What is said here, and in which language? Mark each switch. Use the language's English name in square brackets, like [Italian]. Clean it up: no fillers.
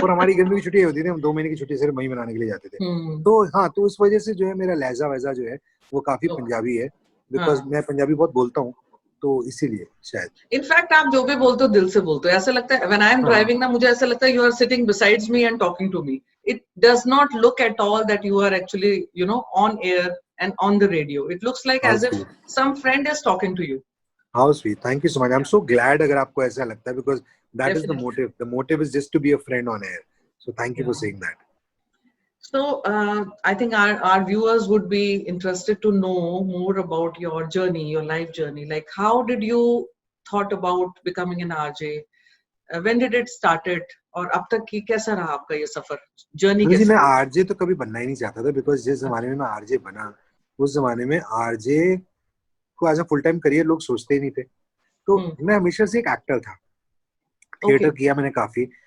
[Hindi] और हमारी गर्मी की छुट्टी होती थी, हम 2 महीने की छुट्टी सिर्फ वहीं मनाने के लिए जाते थे. तो हाँ, तो इस वजह से जो है मेरा लहजा वैसा जो है वो काफी पंजाबी है, बिकॉज मैं पंजाबी बहुत बोलता हूँ, तो इसीलिए शायद. इनफैक्ट आप जो भी बोलते हो दिल से बोलते हो. ऐसा लगता है [English] when I am driving [Hindi] ना, मुझे ऐसा लगता है [English] You are sitting besides me and talking to me. It does not look at all that you are actually you know on air and on the radio. It looks like as if some friend is talking to you. How sweet. Thank you so much. I'm so glad [Hindi] अगर आपको ऐसा लगता है, [English] because that is the motive. The motive is just to be a friend on air. So thank you for saying that. So I think our viewers would be interested to know more about your journey, your life journey. Like how did you thought about becoming an RJ? When did it started? [Hindi] और अब तक की कैसा रहा आपका ये सफर, journey कैसा? मैं आरजे तो कभी बनना ही नहीं चाहता था, बिकॉज जिस जमाने में मैं आरजे बना, उस जमाने में आरजे को [English] as a full time career [Hindi] लोग सोचते ही नहीं थे. तो मैं हमेशा से एक एक्टर था. थिएटर किया मैंने काफी.